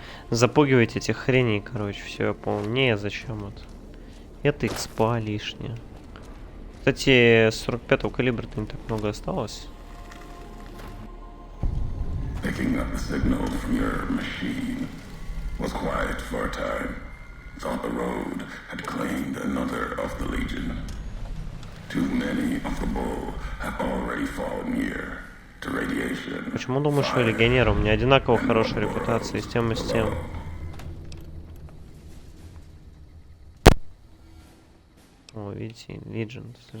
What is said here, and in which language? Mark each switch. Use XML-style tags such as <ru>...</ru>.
<ru>Запугивать этих хреней, короче, все, я понял. Не, зачем это? Это экспа лишняя. Кстати, 45-го калибра-то не так много осталось.</ru> <en>Picking up the signal from your machine was quiet for a time. Thought the road had claimed another of the Legion. Too many of the bull have already fallen here.</en> <ru>Почему думаешь, что легионеры? У меня одинаково хорошая репутация с тем и с тем. О, видите, Legion.</ru>